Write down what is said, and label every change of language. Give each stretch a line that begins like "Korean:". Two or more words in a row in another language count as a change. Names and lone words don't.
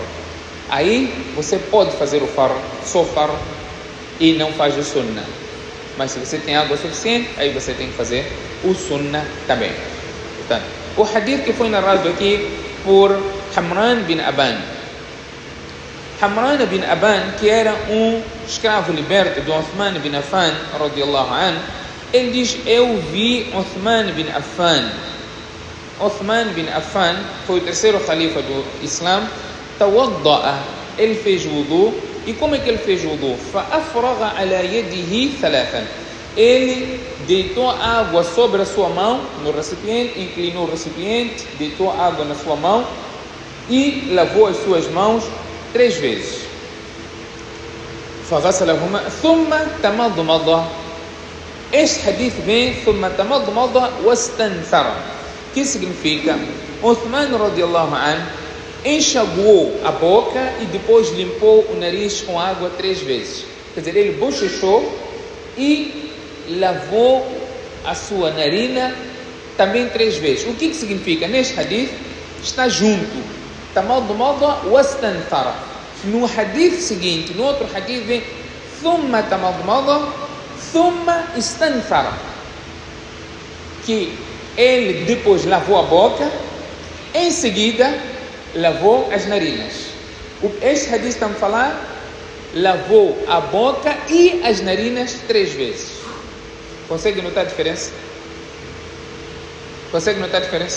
Portuguese: Aí você pode fazer o fardo, só fardo, e não faz o sunnah. Mas se você tem água suficiente, aí você tem que fazer o sunnah também. Portanto, o hadith que foi narrado aqui por Humran bin Aban. Humran bin Aban, que era um escravo liberto do Uthman bin Affan,
Arabic: رضي الله عنه,
Portuguese: Ele diz, eu vi Uthman bin Affan. Uthman bin Affan foi o terceiro califa do Islã. Tawadda'a, ele fez wudu. E como é que ele fez wudu?
Arabic: فأفرغ على يديه ثلاثا.
Portuguese: Ele deitou água sobre a sua mão, no recipiente, inclinou o recipiente, deitou água na sua mão e lavou as suas mãos 3 vezes.
Arabic: فغسلهما ثم تمضمض.
Portuguese: Este hadith vem
Arabic: ثم تمضمض واستنثر.
Portuguese: Que significa? Uthman
Arabic: رضي الله عنه
Portuguese: enxaguou a boca e depois limpou o nariz com água 3 vezes. Quer dizer, ele bochechou e lavou a sua narina também 3 vezes. O que significa? Neste hadith está junto.
Arabic: تمضمض واستنثر.
Portuguese: No hadith seguinte, no outro hadith vem
Arabic: ثم تمضمض ثم استنثر.
Portuguese: Que ele depois lavou a boca, em seguida lavou as narinas. Este hadith está a falar, lavou a boca e as narinas 3 vezes. Consegue notar a diferença? Consegue notar a diferença?